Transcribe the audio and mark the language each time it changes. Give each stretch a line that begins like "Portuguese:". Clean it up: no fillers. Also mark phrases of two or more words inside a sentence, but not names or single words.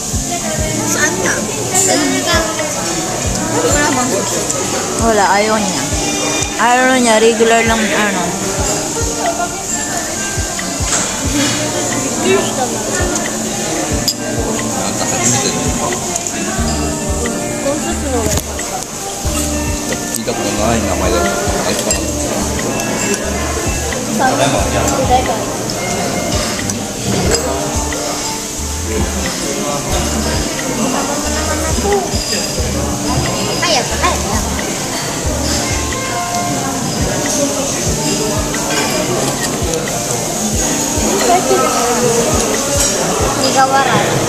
Filipino: Saan ka? Wala bang suso? Wala, ayaw niya. Ayaw niya, regular lang ano. Cheers naman. Kung susunod ay
Japanese: 聞いたことない名前だったあいつかな
Filipino: Kaya pa, kaya pa. Hindi ka waray.